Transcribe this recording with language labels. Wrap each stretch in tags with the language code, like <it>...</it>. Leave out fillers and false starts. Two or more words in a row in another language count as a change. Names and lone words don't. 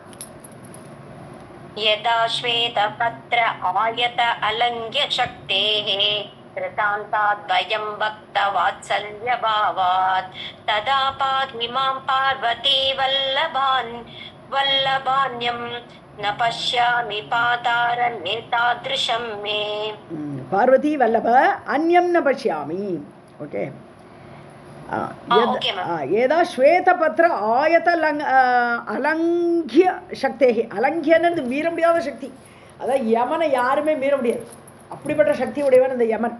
<sa>यदा श्वेतपत्र आयत अलङ्घ्य शक्तेः कृतान्ताद्वयं भक्तवात्सल्यभावात् तदा पाहि मां पार्वती वल्लभान्यं न पश्यामि पातारन्येतादृशं मे. पार्वती वल्लभ अन्यं न पश्यामि. ஓகே. यदा श्वेतपत्र आयत अलङ्घ्य शक्तेः,</sa> <ta>அலங்கியன்னு மீற முடியாத சக்தி. அதான் யமனை யாருமே மீற முடியாது, அப்படிப்பட்ட சக்தி உடையவன் இந்த யமன்.</ta>